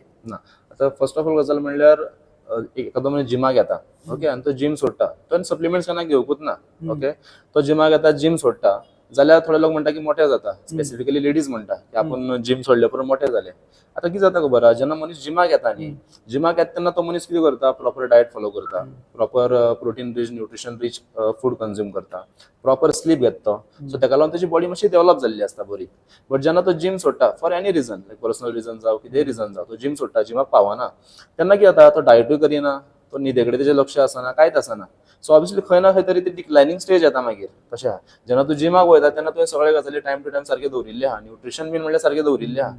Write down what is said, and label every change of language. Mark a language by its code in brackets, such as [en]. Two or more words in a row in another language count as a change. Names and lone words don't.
[kok] ना आता [en] first of all [kok] गजाल म्हणल्यार एखादो मनीस जिमाक येता, ओके, आनी तो जिम सोडटा, तो सप्लिमेंट्स केन्ना घेवपूच ना. ओके, तो जिमाक येता, जिम सोडटा, जाल्यार थोडे लोक म्हणटा की मोठे जाता, [en] specifically ladies [kok] म्हणटा की आपण जिम सोडले उपरांत मोठे जाले. आता कितें जाता खबर आहा, जेन्ना मनीस जिमाक येता न्ही, जिमाक येता तेन्ना तो मनीस कितें करता, [en] proper diet follow [kok] करता, [en] proper protein rich nutrition rich food consume [kok] करता, [en] proper sleep [kok] घेता तो. सो तेका लागून तेजी बॉडी मातशी डेव्हलप जाल्ली असता बरी. बट जेन्ना तो जिम सोडटा [en] for any reason, like personal reason [kok] जावं कितेंय रिजन जावं, तो जिम सोडटा, जिमाक पावना, तेन्ना कितें जाता, तो डायटूय करिना, तो न्हिदे कडेन तेजें लक्ष आसना, कांयच आसना. [en] so obviously [kok] खंय ना खंय तरी ती [en] declining stage [kok] येता मागीर. तशें आहा, जेन्ना तूं जिमाक वयता तेन्ना तुवें सगळे गजाली [en] time to time [kok] सारके दवरिल्ले आहा, न्यूट्रिशन बीन म्हणल्यार सारके दवरिल्ले आहा.